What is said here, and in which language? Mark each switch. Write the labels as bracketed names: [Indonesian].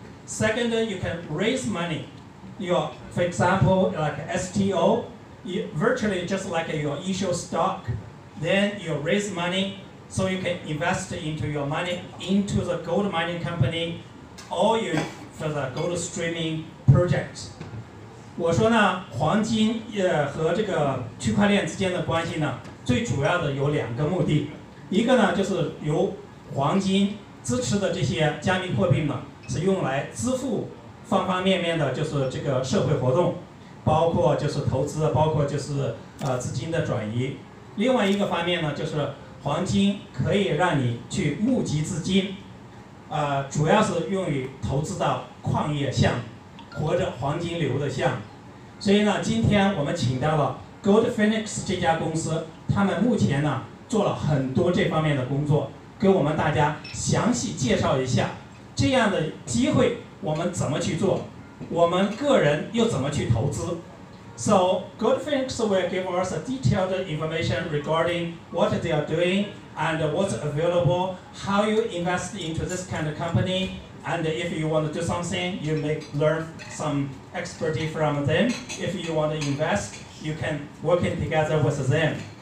[English] Second, you can raise money. For example, like STO, virtually just like your issue stock, then you raise money so you can invest into your money into the gold mining company or you for the gold streaming projects. [Chinese] 我说呢，黄金和这个区块链之间的关系呢，最主要的有2个目的，一个呢就是由黄金支持的这些加密货币呢，是用来支付方方面面的，就是这个社会活动，包括就是投资，包括就是资金的转移。另外一个方面呢，就是黄金可以让你去募集资金，主要是用于投资到矿业项目或者黄金流的项目。所以呢，今天我们请到了 Goldfinx 这家公司，他们目前呢做了很多这方面的工作，给我们大家详细介绍一下这样的机会我们怎么去做，我们个人又怎么去投资。 [English] So Goldfinx will give us a detailed information regarding what they are doing and what's available, how you invest into this kind of company, and if you want to do something, you may learn some expertise from them. If you want to invest, you can work together with them.